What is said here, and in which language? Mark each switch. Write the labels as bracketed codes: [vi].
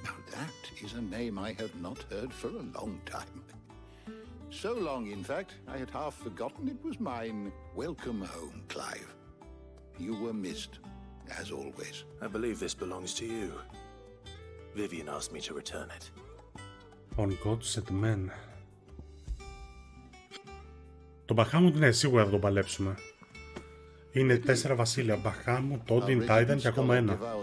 [en] That is a name I have not heard for a long time. So long, in fact, I had half forgotten it was mine. Welcome home, Clive. You were missed, as always. I believe this belongs to you. Vivian asked me to return it. On gods and men. [el] Το Bahamut, ναι, σίγουρα θα το παλέψουμε. Είναι 4 βασίλεια. Bahamut, Odin, Titan και ακόμα ένα.